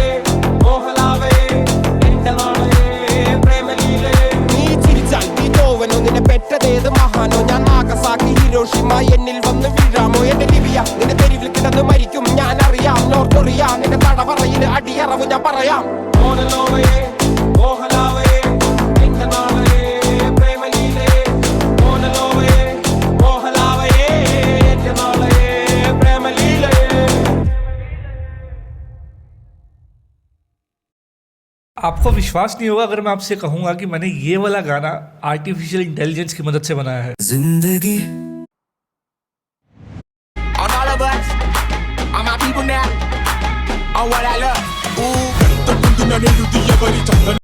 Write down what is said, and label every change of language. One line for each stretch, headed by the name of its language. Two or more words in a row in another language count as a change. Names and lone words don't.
Malayalam: മോഹലാവയെ എന്റെ നാളെ പ്രേമലീലേ നീ ചിരിച്ചാൽ നീ തോവനോ നിന്നെ പെറ്റതേത് മഹാനോ ഞാൻ നാഗസാക്കി ഹിരോഷിമ എന്നിൽ വന്ന് വീഴാമോ എന്റെ ലിബിയ നിന്റെ തെരുവിൽ കിടന്ന് മരിക്കും ഞാൻ അറിയാം നോർത്ത് കൊറിയ നിന്റെ തടവറയിൽ അടിയറവ് ഞാൻ പറയാം മോനലോവയെ മോഹലാവയെ എന്റെ നാളെ പ്രേമലീലേ മോനലോവയെ മോഹലാവയെ എന്റെ നാളെ പ്രേമലീലേ.
Hindi: आपको विश्वास नहीं होगा अगर मैं आपसे कहूंगा कि मैंने ये वाला गाना
English: artificial intelligence
Hindi: की मदद से बनाया है. जिंदगी
English: On all of us, on my people now, on what I love. Ooh,